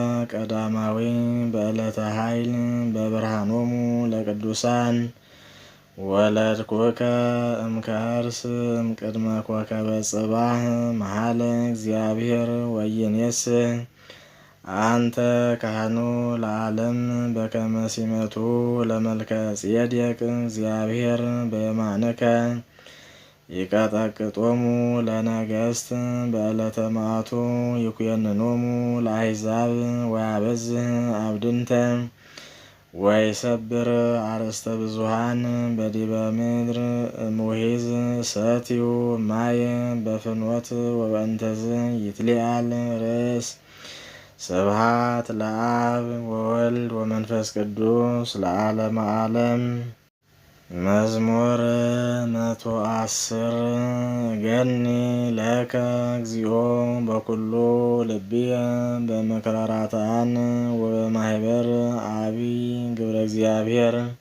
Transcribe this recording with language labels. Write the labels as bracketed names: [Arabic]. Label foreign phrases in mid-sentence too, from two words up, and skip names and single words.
[Geez] ቀዳማዊ በዕለተ ኃይል በብርሃኖሙ ለቅዱሳን ወለድኩከ እምከርስ እምቅድመ ኮከበ ጽባህ መሀለ እግዚአብሔር ወይኔስ አንተ ካህኑ ለዓለም በከመ ሲመቱ ለመልከ ጼዴቅ እግዚአብሔር በየማንከ ይቀጠቅጦሙ ለነገሥት በዕለተ መዓቱ ይኩየንኖሙ ለአሕዛብ ወያበዝህ አብድንተ ወይሰብር አርእስተ ብዙኃን በዲበ ምድር እምውሒዝ ሰትዩ ማይ በፍኖት ወበእንተዝ ይትሊአል ርእስ። ስብሐት ለአብ ወወልድ ወመንፈስ ቅዱስ ለዓለመ ዓለም። መዝሙር 110 ገኒ ለከ እግዚኦ በኩሉ ልብየ በምክረ ራትዓን ወበማኅበር አቢይ ግብረ እግዚአብሔር